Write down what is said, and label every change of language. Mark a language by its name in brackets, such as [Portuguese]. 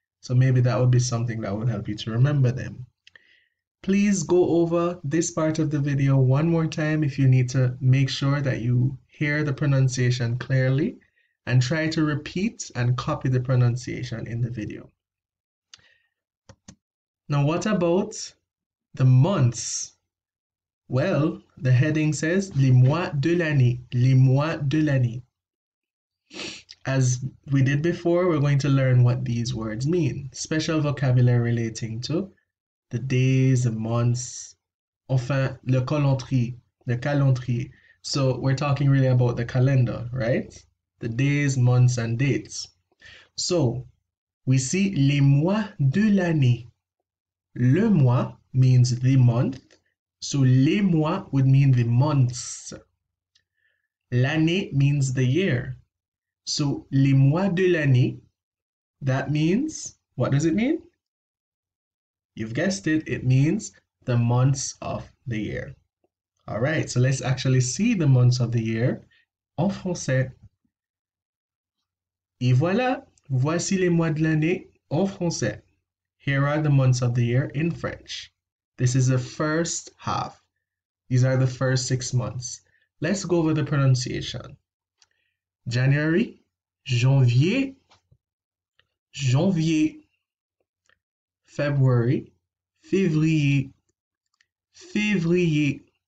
[English] So maybe that would be something that would help you to remember them. Please go over this part of the video one more time if you need to make sure that you hear the pronunciation clearly, and try to repeat and copy the pronunciation in the video. Now, what about the months? Well, the heading says [French] les mois de l'année, les mois de l'année. [English] As we did before, we're going to learn what these words mean. Special vocabulary relating to the days, the months, [French] enfin, le calendrier, [English] the calendrier. So we're talking really about the calendar, right? The days, months, and dates. So we see [French] les mois de l'année. Le mois [English] means the month, so [French] les mois [English] would mean the months. [French] L'année [English] means the year. So [French] les mois de l'année, [English] that means, what does it mean? You've guessed it, it means the months of the year. All right, so let's actually see the months of the year [French] en français. Et voilà, voici les mois de l'année en français. [English] Here are the months of the year in French. This is the first half. These are the first 6 months. Let's go over the pronunciation. [French] January, janvier, janvier. February, février, février.